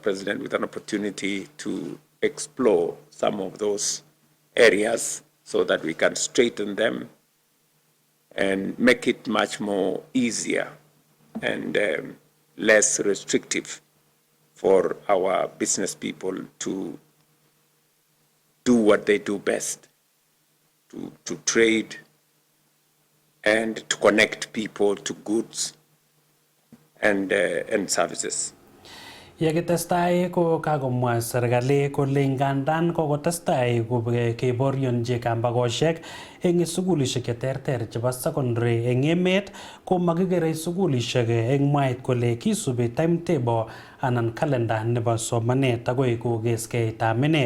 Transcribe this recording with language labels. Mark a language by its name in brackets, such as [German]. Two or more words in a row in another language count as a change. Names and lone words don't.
[English] President, with an opportunity to explore some of those areas so that we can straighten them and make it much more easier and less restrictive for our business people to do what they do best, to trade and to connect people to goods and services. [Kalenjin] Yekitestai ko kagomwa serikali kole ngandan kokotestai keborionji kambakoshek eng sugulishek cheterter chebo secondary eng emet ko makikere sugulishek eng mwaet kole kisubi timetable anan calendar nebo somanet agoi kokeskei tamene.